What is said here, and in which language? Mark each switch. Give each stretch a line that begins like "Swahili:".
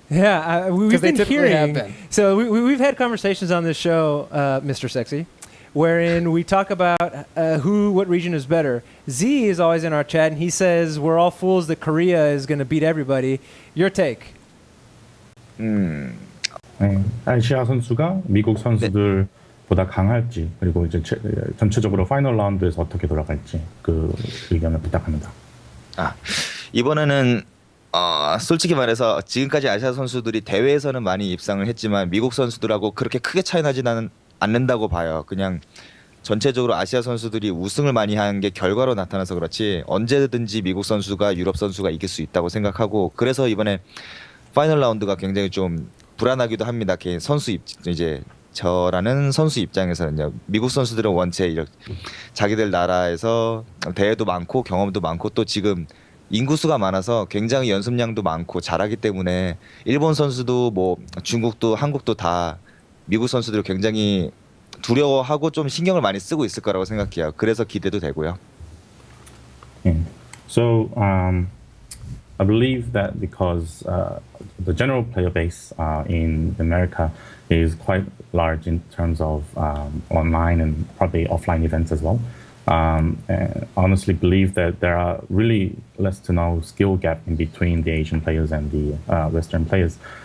English: Yeah, we've they been typically have hearing. been. So we've had conversations on this show, Mr. Sexy, wherein we talk about what region is better. Z is always in our chat, and he says we're all fools that Korea is going to beat everybody. Your take?
Korean: 네, 아시아 선수가 미국 선수들보다 강할지 그리고 이제 전체적으로 파이널 라운드에서 어떻게 돌아갈지 그 의견을 부탁합니다. 이번에는 솔직히 말해서 지금까지 아시아 선수들이 대회에서는 많이 입상을 했지만 미국 선수들하고 그렇게 크게 차이 나지는 않는다고 봐요. 그냥 전체적으로 아시아 선수들이 우승을 많이 한 게 결과로 나타나서 그렇지 언제든지 미국 선수가 유럽 선수가 이길 수 있다고 생각하고 그래서 이번에 파이널 라운드가 굉장히 좀 불안하기도 합니다. 개인 선수 이제 저라는 선수 입장에서는요. 미국 선수들은 원체 이렇게 자기들 나라에서 대회도 많고 경험도 많고 또 지금 인구수가 많아서 굉장히 연습량도 많고 잘하기 때문에 일본 선수도 뭐 중국도 한국도 다 미국 선수들을 굉장히 두려워하고 좀 신경을 많이 쓰고 있을 거라고 생각해요. 그래서 기대도 되고요.
English: So I believe that because the general player base in America is quite large in terms of online and probably offline events as well. And honestly believe that there are really less to no skill gap in between the Asian players and the Western players.